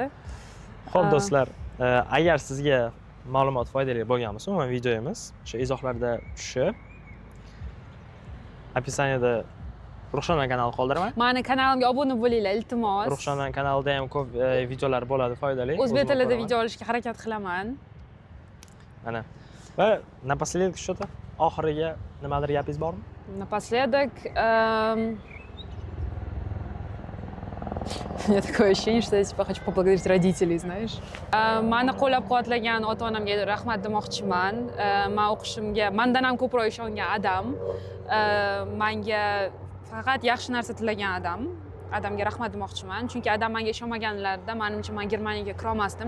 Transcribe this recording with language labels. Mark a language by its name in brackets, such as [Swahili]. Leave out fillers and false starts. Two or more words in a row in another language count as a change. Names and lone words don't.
[Uzbek] Xo'p do'stlar, agar sizga ma'lumot foydali bo'lgan bo'lsa, umuman videomiz o'sha izohlarda tushib, opisaniyada Ruxshona kanali qoldiraman. Mani kanalimga obuna bo'linglar, iltimos. Ruxshona kanalida ham ko'p videolar bo'ladi, foydali. O'zbek tilida video olishga harakat qilaman. Mana. [Russian] Va напоследок что-то [Uzbek] oxiriga nimadir gapingiz bormi? [Russian] Напоследок, у меня такое ощущение, что я типа хочу поблагодарить родителей, знаешь. [Uzbek] Mani qo'llab-quvvatlagan ota-onamga rahmat demoqchiman. Men o'qishimga mendan ham ko'proq ishongan odam, menga faqat yaxshi narsa tilagan odamga rahmat demoqchiman. Chunki odam menga ishonmaganlarida, menimcha men Germaniyaga kira olmasdim.